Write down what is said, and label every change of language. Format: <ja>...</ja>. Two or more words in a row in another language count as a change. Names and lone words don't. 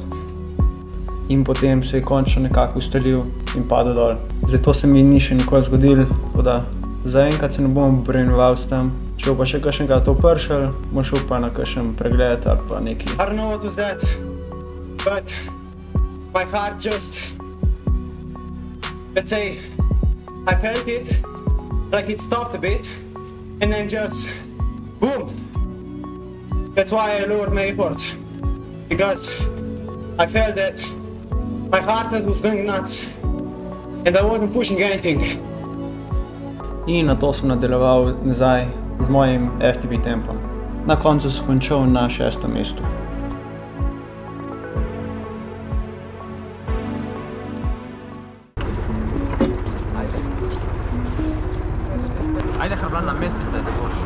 <sl>In potem se je končno nekako ustalil in padel dol. Zdaj to se mi ni še nikoli zgodilo, tako da zaenkrat se ne bom obremenjeval s tem. Če bo pa še kakšnega to pršel, bom šel pa na kakšen pregled ali pa nekaj.</sl> <en>I don't know what was that, but my heart just, let's say, I felt it, like it stopped a bit, and then just, boom. That's why I lowered my effort, because I felt that my heart was going nuts, and I wasn't pushing anything.</en> <sl>In nato sem nadaljeval nazaj z mojim FTP tempom. Na koncu sem končal na 6. mestu. Ajde, Hrvlan, namesti se, da boš.</sl>